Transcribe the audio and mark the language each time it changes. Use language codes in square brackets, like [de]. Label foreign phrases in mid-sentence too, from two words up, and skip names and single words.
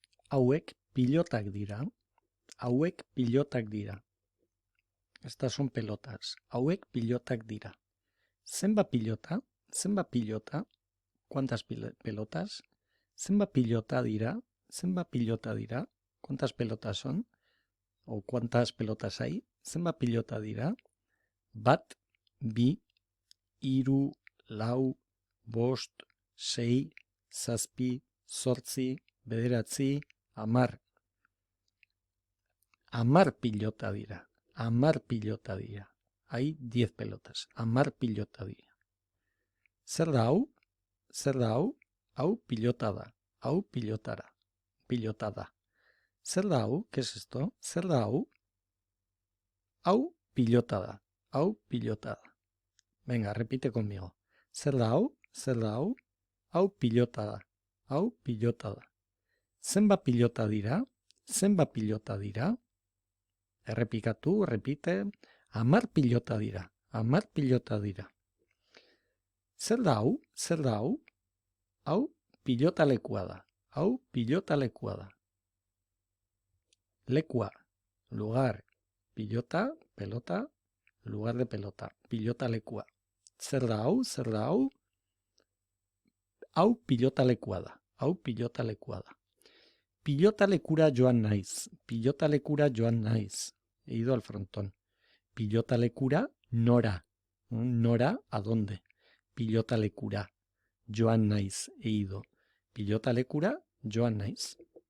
[eu] Hauek pilotak dira. Hauek pilotak dira. [es] Estas son pelotas. [eu] Hauek pilotak dira. Zenba pilota? Zenba pilota? [es] ¿Cuántas pelotas? [eu] Zenba pilota dira? Zenba pilota dira? [es] ¿Cuántas pelotas son? ¿O cuántas pelotas hay? [eu] Zenba pilota dira? Bat, bi, hiru, lau, bost, sei, zazpi, zortzi, bederatzi, 10. 10 pilota dira. 10 pilota dira. [es] Hay 10 pelotas. [eu] 10 pilota dira. Zer da hau? Zer da hau? Hau pilota da. Hau pilotara. Pilota da. Zer da hau? [es] ¿Qué es esto? [eu] Zer da hau? Hau pilota da. Hau pilota da. [es] Venga, repite conmigo. [eu] Zer da hau? Zer da hau? Hau pilota da. Hau pilota da. Zenba pilota dira? Zenba pilota dira? Errepikatu, repite. 10 pilota dira. 10 pilota dira. Zer da hau? Zer da hau? Hau pilota lekua da. Hau pilota lekua da. Lekua, [es] lugar, pilota, pelota, lugar de pelota. [eu] Pilota lekua. Zer da hau? Zer da hau? Hau pilota lekua da. Hau pilota lekua da. Pilota lekura joan naiz. Pilota lekura joan naiz. [es] He ido al frontón. [eu] Pilota lekura, nora. Nora, [es] ¿a dónde? [eu] Pilota lekura. Joan naiz, [es] he ido. [eu] Pilota lekura, joan naiz.